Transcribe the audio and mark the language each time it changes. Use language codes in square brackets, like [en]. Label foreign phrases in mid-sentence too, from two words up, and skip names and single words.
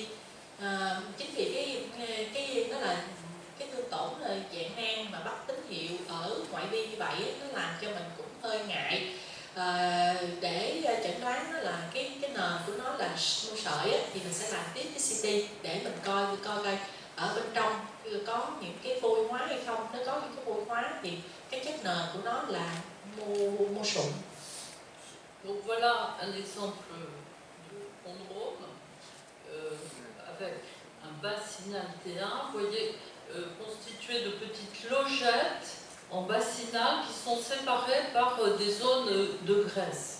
[vi] Chính vì cái nó là cái thương tổn dạng nang mà bắt tín hiệu ở ngoại vi như vậy, nó làm cho mình cũng hơi ngại để chẩn đoán nó là cái nền của nó là mô sợi thì mình sẽ làm tiếp cái CT để mình coi ở bên trong có những cái vôi hóa hay không. Nếu có những cái vôi hóa thì cái chất nền của nó là mô sụn. [fr] Donc voilà un exemple de chondrome avec un bas signal T1, vous voyez, constitué de petites logettes en bas signal qui sont séparées par des zones de graisse.